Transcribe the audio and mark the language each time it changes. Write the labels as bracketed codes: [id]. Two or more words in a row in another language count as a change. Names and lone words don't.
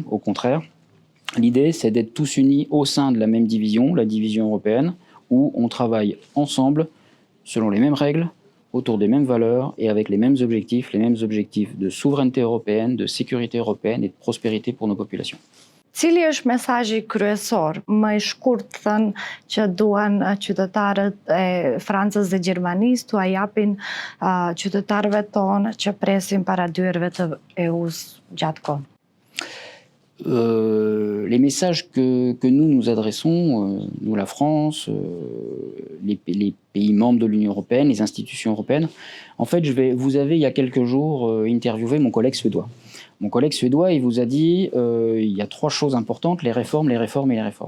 [fr] Au contraire, l'idée, c'est d'être tous unis au sein de la même division, la division européenne, où on travaille ensemble, selon les mêmes règles, autour des mêmes valeurs et avec les mêmes objectifs de souveraineté européenne, de sécurité européenne et de prospérité pour nos populations. [sq] Cili është mesazhi kryesor, më I shkurt thënë, që duan qytetarët e Francës dhe Gjermanisë t'u japin qytetarëve tonë që presin para dyerve të EU-s gjatë kohë? [fr] Les messages que nous adressons, nous la France, les pays membres de l'Union européenne, les institutions européennes, en fait, vous avez il y a quelques jours interviewé mon collègue suédois. Mon collègue suédois, il vous a dit il y a trois choses importantes, les réformes, les réformes et les réformes.